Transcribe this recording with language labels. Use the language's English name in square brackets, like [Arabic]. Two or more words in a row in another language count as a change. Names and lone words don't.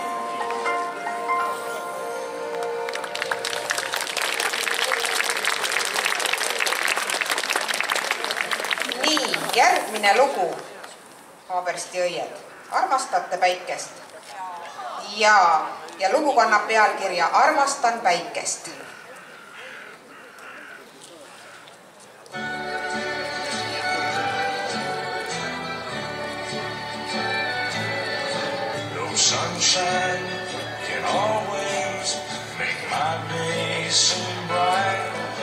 [Estonian] Nii, järgmine lugu, Haabersti õied. Armastate päikest? Ja lugu kannab pealkirja Armastan päikest. [English] No sunshine can always make my day seem bright.